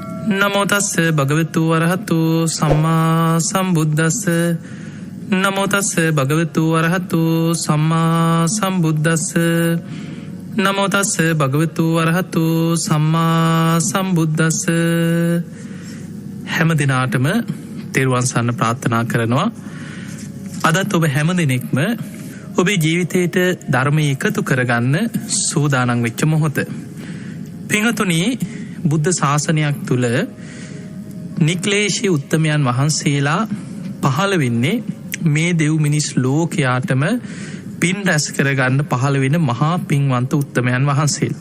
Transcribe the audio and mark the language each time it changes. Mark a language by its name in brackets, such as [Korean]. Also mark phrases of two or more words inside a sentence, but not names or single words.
[Pali] නමෝ තස්ස භගවතු වරහතු සම්මා සම්බුද්දස්ස නමෝ තස්ස භගවතු වරහතු සම්මා සම්බුද්දස්ස නමෝ තස්ස භගවතු වරහතු සම්මා සම්බුද්දස්ස. [Sinhala] හැම දිනාටම තෙරුවන් සරණ ප්‍රාර්ථනා කරනවා. අදත් ඔබ හැම දිනෙකම ඔබේ ජීවිතයට ධර්මය එකතු කරගන්න සූදානම් වෙච්ච මොහොත. පින්වතුනි, බුද්ධ ශාසනයක් තුළ නික්ලේශී උත්තමයන් වහන්සේලා පහළ වෙන්නේ මේ දෙව් මිනිස් ලෝකයාටම පින් රැස් කරගන්න පහළ වෙන මහා පින්වන්ත උත්තමයන් වහන්සේලා.